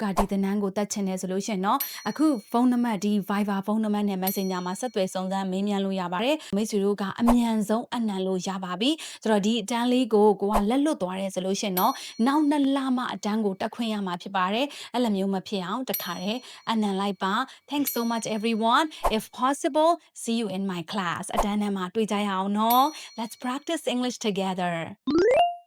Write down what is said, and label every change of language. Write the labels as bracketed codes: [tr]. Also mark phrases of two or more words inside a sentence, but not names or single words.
[my] ဒီသင်တန်းကိုတက်ချင်တယ်ဆိုလို့ရှင်เนาะအခုဖုန်းနံပါတ်ဒီ Viber ဖုန်းနံပါတ်နဲ့ Messenger မှာဆက်သွယ်စုံစမ်းမေးမြန်းလို့ရပါတယ်မိတ်ဆွေတို့ကအမြန်ဆုံးအနံလို့ရပါပြီဆိုတော့ဒီအတန်းလေးကိုကလက်လွတ်သွားတယ်ဆိုလို့ရှင်เนาะနောက်2လမှအတန်းကိုတက်ခွင့်ရမှာဖြစ်ပါတယ်အဲ့လိုမျိုးမဖြစ်အောင်တခါတည်းအနံလိုက်ပါ [en] Thanks so much everyone if possible see you in my class [my] အတန်းထဲမှာတွေ့ကြရအောင်เนาะ [en] Let's practice English together